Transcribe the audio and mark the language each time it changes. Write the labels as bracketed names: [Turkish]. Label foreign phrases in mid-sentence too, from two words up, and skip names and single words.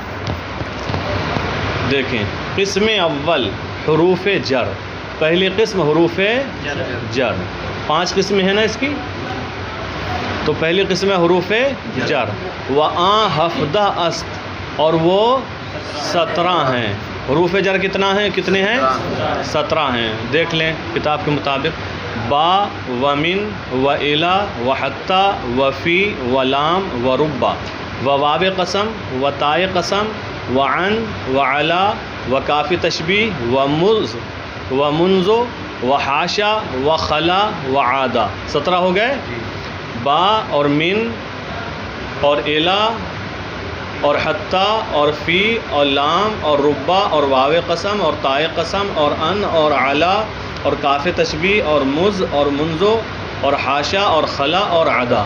[Urdu] دیکھیں [Persian] قسم اول حروف جر، [Urdu] پہلی قسم حروف جر. 5 قسمیں ہیں نا اس کی، تو پہلی قسم ہے حروف جر. [Persian] وَآ 17 است، [Urdu] اور وہ 17 ہیں. حروف جر کتنے ہیں؟ 17 ہیں. دیکھ لیں کتاب کے مطابق: [Persian] با و من و الا و حتی و فی و لام و ربا و واو قسم و تائے قسم و عن و علا و کاف تشبیہ و مز و منزو و حاشا و خلا و عادہ. [Urdu] 17 ہو گئے. با اور من اور الا اور حتی اور فی اور لام اور ربا اور واو قسم اور تائے قسم اور ان اور علا اور کاف تشبیہ اور مز اور منزو اور حاشا اور خلا اور عدا.